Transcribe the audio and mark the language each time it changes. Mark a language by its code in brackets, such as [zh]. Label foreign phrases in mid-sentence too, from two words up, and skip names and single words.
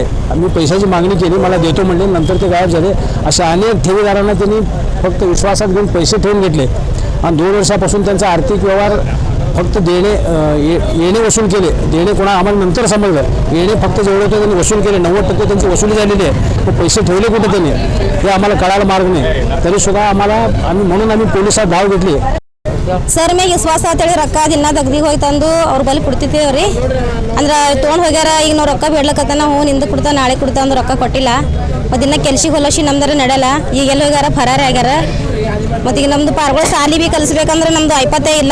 [mr] आम्ही पैशाची मागणी केली, मला देतो म्हणले, नंतर ते गायब झाले। अशा अनेक ठेवीदारांना त्यांनी फक्त विश्वासात घेऊन पैसे ठेवून घेतले आणि 2 वर्षापासून त्यांचा आर्थिक व्यवहार फक्त देणे येणे वसूल केले. देणे कोणा आम्हाला नंतर समजलं. येणे फक्त जेवढे होते त्यांनी वसूल केले. 90% त्यांची वसुली झालेली आहे. मग पैसे ठेवले कुठे त्यांनी हे आम्हाला कळायला मार्ग नाही. तरीसुद्धा म्हणून आम्ही पोलिसात धाव घेतली. [kn] ಸರ್ ಮ್ಯಾಗ ವಿಶ್ವಾಸ ಅಂತೇಳಿ ರೊಕ್ಕ ದಿನ ದಗ್ದಿಗೆ ಹೋಗಿ ತಂದು ಅವ್ರ ಬಳಿ ಕೊಡ್ತಿದ್ದೇವೆ ರೀ. ಅಂದ್ರೆ ತೊಗೊಂಡು ಹೋಗ್ಯಾರ. ಈಗ ನಾವು ರೊಕ್ಕ ಬೇಡ್ಲಕತ್ತಾನ, ಹ್ಞೂ ನಿಂದು ಕೊಡ್ತಾ ನಾಳೆ ಕೊಡ್ತಾ ಅಂದ್ರೆ ರೊಕ್ಕ ಕೊಟ್ಟಿಲ್ಲ. ಮತ್ತು ದಿನ ಕೆಲ್ಸಿಗೆ ಹೊಲಸಿ ನಮ್ದಾರ ನಡೆಯಲ್ಲ. ಈಗ ಎಲ್ಲಿ ಹೋಗ್ಯಾರ ಫರಾರಿ ಆಗ್ಯಾರ. ಮತ್ತು ಈಗ ನಮ್ಮದು ಪಾರ್ಗಳು ಸಾಲಿ ಭೀ ಕಲಿಸ್ಬೇಕಂದ್ರೆ ನಮ್ಮದು ಐಪತ್ತೇ ಇಲ್ಲ.